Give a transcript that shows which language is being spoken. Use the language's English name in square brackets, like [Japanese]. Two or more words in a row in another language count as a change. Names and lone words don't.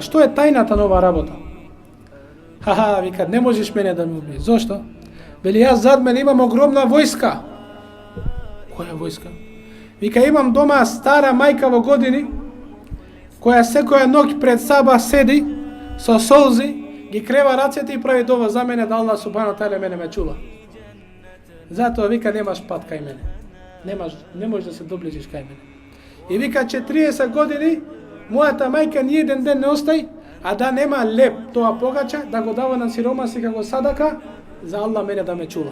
[Macedonian] Што е тајната на оваа работа? Ха, вика, не можеш мене да ме убиеш. Зошто? Вели, јас зад мене имам огромна војска. Која војска? Вика, имам дома стара мајка во години, која секоја ноќ пред саба седи со солзи, ги крева рацете и прави дова за мене да [Arabic] الله سبحانه تعالى [Macedonian] мене ме чува. Затоа вика, немаш пат кај мене. Не можеш да се доближиш кај мене. И вика, 40 години мојата мајка ни еден ден не остај, а да нема леп тоа погача, да го дава на сиромаси како садака, за Аллах мене да ме чува.